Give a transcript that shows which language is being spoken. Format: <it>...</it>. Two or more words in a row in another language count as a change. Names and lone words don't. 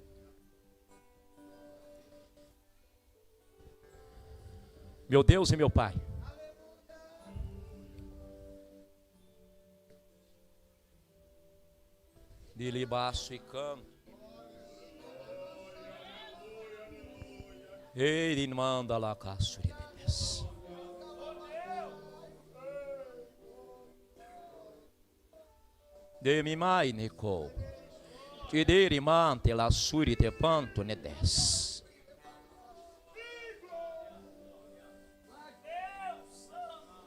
<pt>Meu Deus e meu Pai, de libaço e canto, ele manda lá caço de Deus. De mi mai nico, ti diri mante la suri te panto ne des.</pt>